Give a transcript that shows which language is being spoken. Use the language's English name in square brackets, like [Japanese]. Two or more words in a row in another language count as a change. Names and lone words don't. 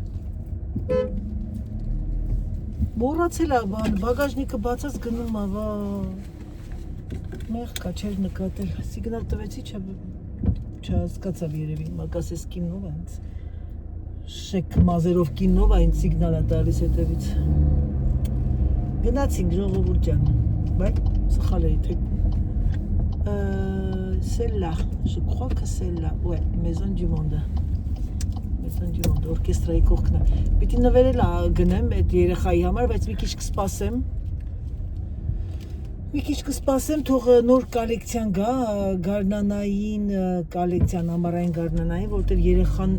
[Armenian] մոռացել է բան, բագաժնիկը բացած գնում է, վա, մեղք է, չէր նկատել, սիգնալ տվեցի, չհասկացավ երևի, մակասես կինով է ինձ, շեք մազերով կինով է ինձ սիգնալ է տալիս հետևից, գնացինք ժողովուրդ ջան, բայց սխալ էի, թե [French] celle-là, je crois que celle-là, ouais, Maison du Monde, [Armenian] օրկեստրայի կողքն է, պիտի նվերել գնեմ այդ երեխայի համար, բայց մի քիչ կսպասեմ, թող նոր կոլեկցիան գա, գարնանային կոլեկցիան, ամառային գարնանային, որտեղ երեխան